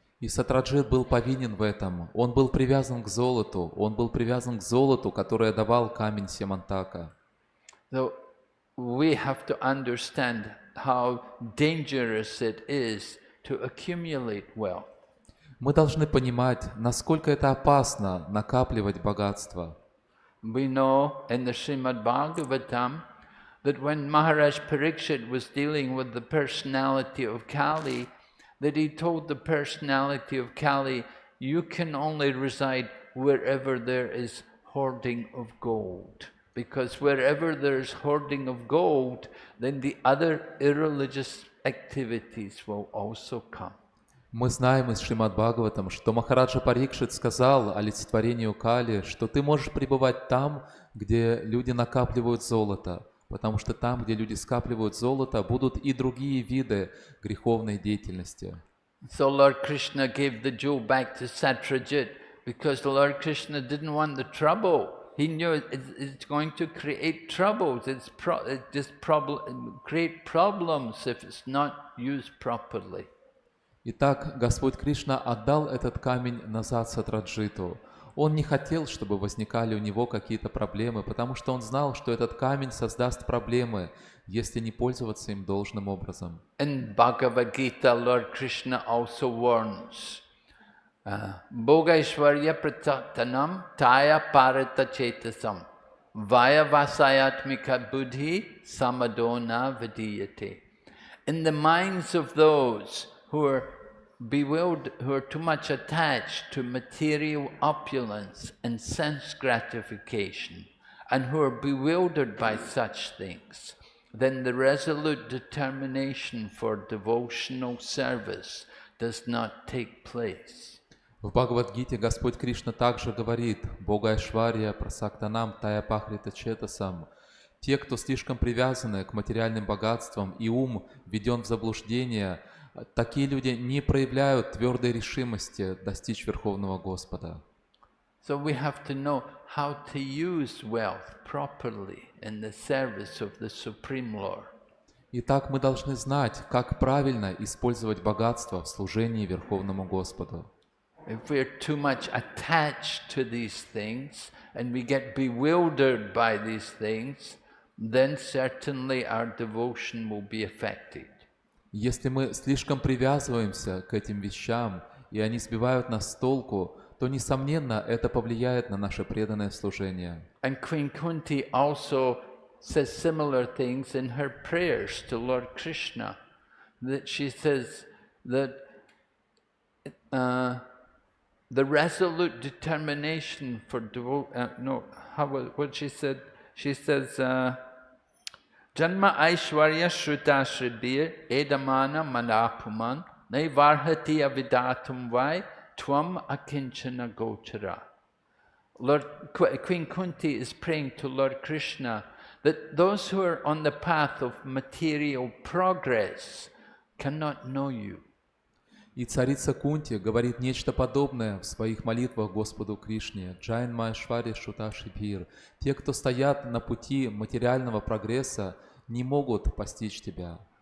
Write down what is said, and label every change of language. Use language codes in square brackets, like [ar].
[ru] И Сатраджит был повинен в этом. Он был привязан к золоту. Он был привязан к золоту, которое давал камень Семантака. [en] So we have to understand how dangerous it is to accumulate wealth. [ru] Мы должны понимать, насколько это опасно накапливать богатство. [en] We know in the Шримад Bhagаватam that when Maharaj Parikshit was dealing with the personality of Kali, that he told the personality of Kali, you can only reside wherever there is hoarding of gold. Because wherever there is hoarding of gold, then the other irreligious activities will also come. [ru] Мы знаем из Шримад Бхагаватам, что Махараджа Парикшит сказал олицетворению Кали, что ты можешь пребывать там, где люди накапливают золото, потому что там, где люди скапливают золото, будут и другие виды греховной деятельности. [en] So Lord Krishna gave the jewel back to Satrajit because Lord Krishna didn't want the trouble. He knew it's going to create troubles. It just create problems if it's not used properly. [ru] Итак, Господь Кришна отдал этот камень назад Сатраджиту. Он не хотел, чтобы возникали у него какие-то проблемы, потому что он знал, что этот камень создаст проблемы, если не пользоваться им должным образом. [en] In Bhagavad Gita, Lord Krishna also warns, [sa] Bhogaishvarya pratattanam taya parata chetasam vaya vasayatmika buddhi samadona vidiyate. [en] In the minds of those who are bewildered, who are too much attached to material opulence and sense gratification, and who are bewildered by such things, then the resolute determination for devotional service does not take place. [ru] В Бхагавад-гите Господь Кришна также говорит: [sa] «Бога Айшварья прасактанам тая пахрита четасам». [ru] Те, кто слишком привязаны к материальным богатствам и ум введен в заблуждение, такие люди не проявляют твердой решимости достичь Верховного Господа. [en] So we have to know how to use wealth properly in the service of the Supreme Lord. [ru] Итак, мы должны знать, как правильно использовать богатство в служении Верховному Господу. [en] If we're too much attached to these things and we get bewildered by these things, then certainly our devotion will be affected. [ru] Если мы слишком привязываемся к этим вещам, и они сбивают нас с толку, то, несомненно, это повлияет на наше преданное служение. [en] And Queen Kunti also says similar things in her prayers to Lord Krishna. That she says that the resolute determination for what she said? She says, [sa] Janma Aishwarya Shruta Shribir Edamana Manapuman Naivarhati Avidatum Vai Tvam Akinchana Gochara. [en] Queen Kunti is praying to Lord Krishna that those who are on the path of material progress cannot know you. [ru] И царица Кунти говорит нечто подобное в своих молитвах Господу Кришне. [sa] Джайн Маешвари Шута Шибхир. [ru] Те, кто стоят на пути материального прогресса, не могут постичь тебя.